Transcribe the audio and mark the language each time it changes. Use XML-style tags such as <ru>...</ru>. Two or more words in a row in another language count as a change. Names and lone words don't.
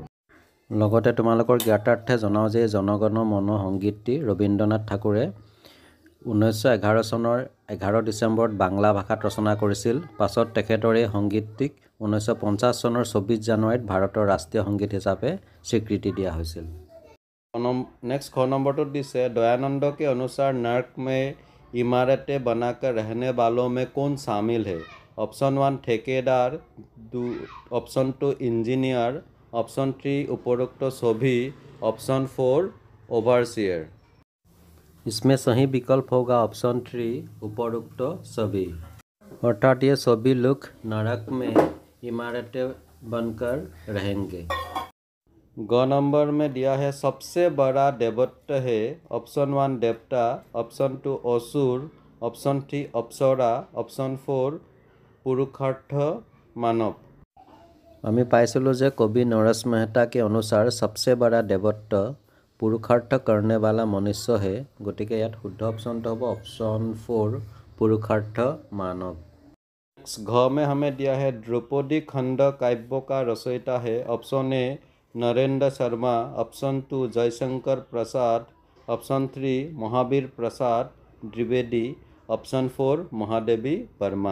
<as>লগতে তোমালোকৰ জ্ঞাতাৰ্থে জনাওঁ যে জনগণ মন সংগীতটি ৰবীন্দ্ৰনাথ ঠাকুৰে 1911 চনৰ 11 ডিচেম্বৰত বাংলা ভাষাত ৰচনা কৰিছিল। পাছত তেখেতৰ এই সংগীতটিক 1950 চনৰ 24 জানুৱাৰীত ভাৰতৰ ৰাষ্ট্ৰীয় সংগীত হিচাপে স্বীকৃতি দিয়া হৈছিল। নেক্সট খ নম্বৰটোত দিছে</as> <hi>দয়ানন্দ के अनुसार नर्क में इमारतें बनाकर रहने वालों में कौन शामिल है। ऑप्शन 1 ठेकेदार, ऑप्शन 2 इंजीनियर, ऑप्शन 3 उपरोक्त सभी, ऑप्शन 4 ओवरसियर। इसमें सही विकल्प होगा ऑप्शन 3 उपरोक्त सभी, अर्थात ये सभी लोग नरक में इमारतें बनकर रहेंगे। ग नंबर में दिया है सबसे बड़ा देवत्व है। ऑप्शन 1 देवता, ऑप्शन 2 असुर, ऑप्शन 3 अप्सरा, ऑप्शन 4 पुरुषार्थ मानव।</hi> <as>আমি পাইছিলোঁ যে কবি</as> <hi>नरेश मेहता के अनुसार सबसे बड़ा देवत्व पुरुषार्थ करने वाला मनुष्य है।</hi> <as>গতিকে ইয়াত শুদ্ধ অপশ্যনটো হ'ব অপশ্যন 4</as> <hi>पुरुषार्थ मानव। घ में हमें दिया है द्रौपदी खंड काव्य का रचयिता है। ऑप्शन ए नरेंद्र शर्मा, ऑप्शन 2 जयशंकर प्रसाद, ऑप्शन 3 महावीर प्रसाद द्विवेदी, ऑप्शन 4 महादेवी वर्मा।</hi>